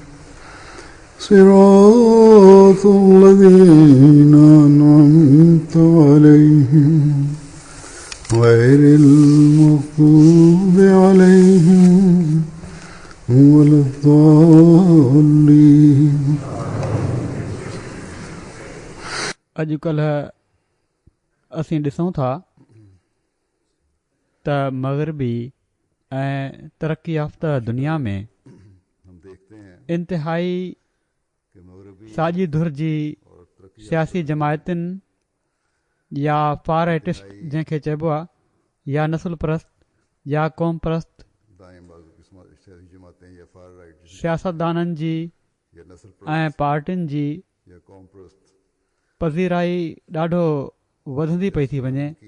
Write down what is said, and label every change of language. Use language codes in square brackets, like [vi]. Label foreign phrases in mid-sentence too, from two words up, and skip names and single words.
[ar] صراط الذين أنعمت عليهم غير المغضوب عليهم ولا الضالين। [sd] अॼुकल्ह असीं ॾिसूं था त मग़रबी ऐं तरक़ी याफ़्ता दुनिया में इंतिहाई साॼी धुर जी सियासी जमायतुनि या [en] far rightist [sd] जंहिंखे चइबो आहे या नसुल परस्त या क़ौम परस्त सियासतदाननि जी ऐं पार्टियुनि जी पज़ीराई ॾाढो वधंदी पई थी वञे।